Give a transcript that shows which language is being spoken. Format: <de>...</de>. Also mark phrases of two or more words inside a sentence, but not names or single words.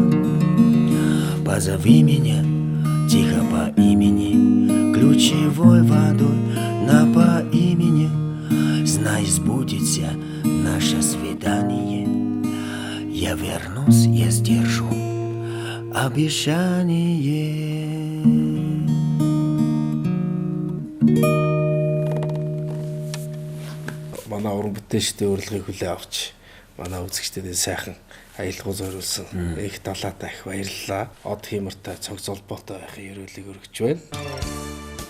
<ru>Позови меня тихо по имени, ключевой водой напои меня. Знай, сбудется наше свидание, я вернусь, я сдержу обещание.</ru> <mn>Манай уран бүтээлчдийн урилгыг хүлээн авч манай үзэгчдэд сайхан аялал зориулсан их далаатай их баярлалаа. Од хиймэртэй цог золбоотой байхын ерөөлийг өргөж байна.</mn>